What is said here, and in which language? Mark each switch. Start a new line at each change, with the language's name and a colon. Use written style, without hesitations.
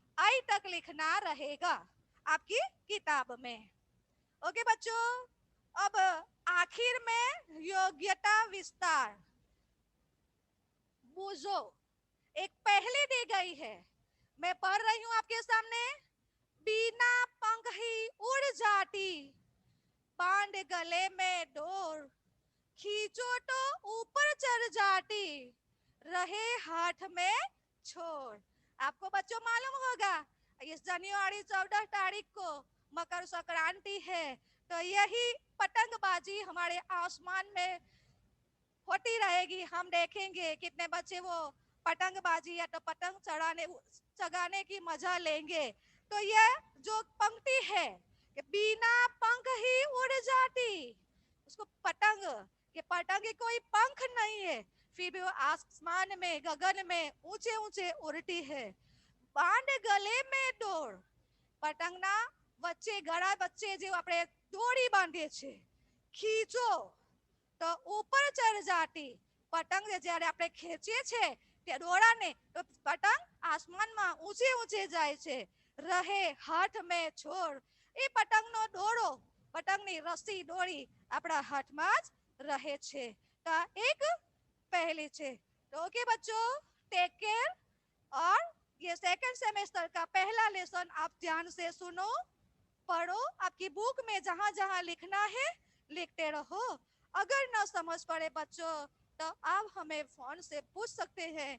Hindi: आई तक लिखना रहेगा आपकी किताब में। ओके बच्चों, अब आखिर में योग्यता विस्तार बूझो एक पहले दी गई है, मैं पढ़ रही हूं आपके सामने। बिना पंख ही उड़ जाती, बांध गले में डोर, खींचो तो ऊपर चढ़ जाती, रहे हाथ में छोड़। आपको बच्चों मालूम होगा इस जनवरी 14 तारीख को मकर संक्रांति है, तो यही पतंगबाजी हमारे आसमान में होती रहेगी। हम देखेंगे कितने बच्चे वो पतंगबाजी या तो पतंग चढ़ाने की मजा लेंगे। तो ये जो पंक्ति है कि बिना पंख ही उड़ जाती, उसको पतंग, कि पतंग के कोई पंख नहीं है, फिर भी वो आसमान में गगन में ऊंचे ऊंचे उड़ती है। बांध गले में डोर,
Gujarati: પતંગના વચ્ચે ગળા વચ્ચે જે આપણે દોરી બાંધીએ છીએ,
Hindi: ખીચો તો ઉપર ચઢ જાતી,
Gujarati: પતંગ જ્યારે આપણે ખેંચીએ છીએ તે દોરાને તો પતંગ આસમાનમાં ઊંચે ઊંચે જાય છે। રહે હાથ
Hindi: में छोड़,
Gujarati: એ પતંગનો દોરો, પતંગની રસ્સી દોરી આપણા હાથમાં જ રહે છે। તો એક पहली છે।
Hindi: तो ओके बच्चों, टेक केयर। और ये सेकंड सेमेस्टर का पहला लेसन आप ध्यान से सुनो, पढ़ो, आपकी बुक में जहां जहां लिखना है लिखते रहो। अगर न समझ पड़े बच्चों तो आप हमें फोन से पूछ सकते हैं।